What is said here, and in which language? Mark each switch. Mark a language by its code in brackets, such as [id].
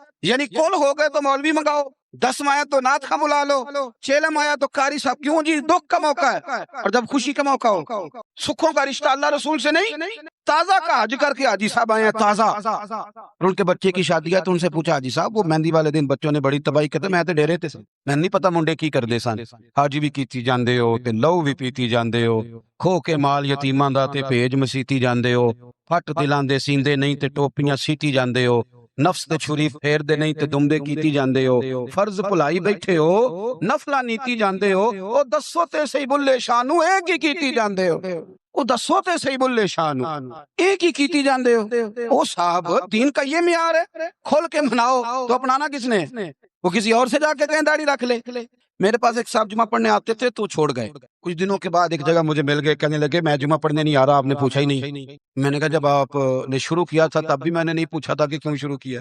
[ur] یعنی کل ہو گئے تو مولوی منگاؤ، 10 آیا تو نعت خواہ بلا لو، 6 آیا تو قاری صاحب. کیوں جی؟ دکھ کا موقع ہے اور جب خوشی کا موقع ہو. سکھوں کا رشتہ اللہ رسول سے نہیں، تازہ کا حج کر کے حاجی صاحب آئے ہیں تازہ. اور ان کے بچے کی شادی ہے تو ان سے پوچھا حاجی صاحب وہ مہندی والے دن بچوں نے بڑی تباہی کرتے، [pa] میں تے ڈیرے تے میں نہیں پتا منڈے کی کر دے سن. حاجی بھی کیتی جاندے ہو تے لو بھی پیتی جاندے ہو، کھو کے مال یتیماں دا تے بھیج مسیتی جاندے ہو، پھٹ دلاں دے سیندے نہیں تے ٹوپیاں سیتی جاندے ہو، نفس تے چھری پھیر دے نہیں تے دمدے کیتی جاندے ہو، فرض بھلائی بیٹھے ہو، نفلا نیتی جاندے ہو، او دسو تے صحیح بلے شانو ایک ہی کیتی جاندے ہو، او دسو تے صحیح بلے شانو ایک ہی کیتی جاندے ہو. [ur] او صاحب دین کا یہ معیار ہے، کھول کے مناؤ. تو اپنانا کس نے؟ وہ کسی اور سے جا کے کہیں داڑھی رکھ لے. میرے پاس ایک صاحب جمعہ پڑھنے آتے تھے تو چھوڑ گئے. کچھ دنوں کے بعد ایک جگہ مجھے مل گئے، کہنے لگے میں جمعہ پڑھنے نہیں آ رہا، آپ نے پوچھا ہی نہیں. میں نے کہا جب آپ نے شروع کیا تھا تب بھی میں نے نہیں پوچھا تھا کہ کیوں شروع کیا.